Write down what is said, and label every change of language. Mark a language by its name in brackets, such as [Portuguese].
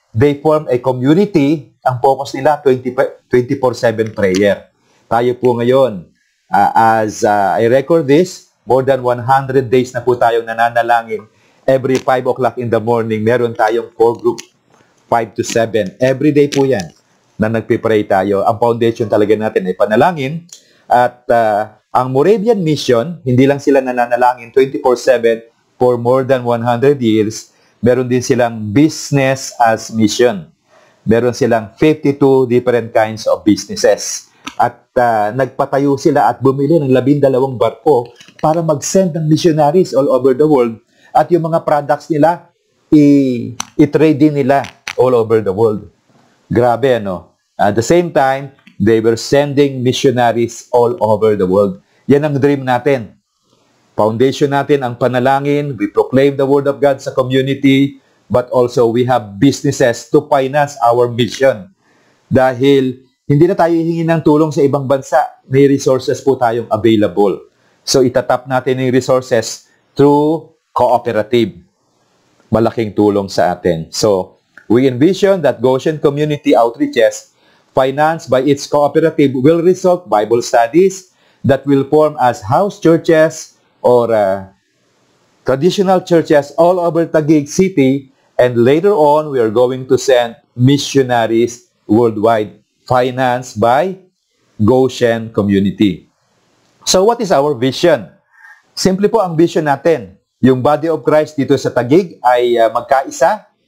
[English] they form a community. [Filipino] Ang focus nila, [English] 24/7 prayer. [Filipino] Tayo po ngayon, [English] as I record this, [Filipino] more than 100 days na po tayong nananalangin. [English] Every 5 o'clock in the morning, [Filipino] meron tayong [English] 4 group, 5 to 7. [Filipino] Every day po yan na nagpipray tayo. Ang foundation talaga natin ay panalangin. At ang Moravian Mission, hindi lang sila nananalangin 24/7 [English] for more than 100 years. [Filipino] Meron din silang [English] business as mission. [Filipino] Meron silang 52 [English] different kinds of businesses. [Filipino] At nagpatayo sila at bumili ng 12 barko para mag-send ng missionaries [English] all over the world. [Filipino] At yung mga products nila, i-trade din nila [English] all over the world. [Filipino] Grabe, no? [English] At the same time, they were sending missionaries all over the world. [Filipino] Yan ang dream natin. Foundation natin ang panalangin. [English] We proclaim the Word of God [Filipino] sa community, [English] but also we have businesses to finance our mission. [Filipino] Dahil hindi na tayo hihingi ng tulong sa ibang bansa. May resources po tayong available. So itatap natin yung resources through cooperative. Malaking tulong sa atin. [English] So we envision that Goshen Community Outreaches financed by its cooperative will result Bible studies that will form as house churches or traditional churches all over Taguig City, and later on we are going to send missionaries worldwide financed by Goshen Community. So what is our vision? [Filipino] Simple po ang vision natin. Yung body of Christ dito sa Taguig ay magkaisa.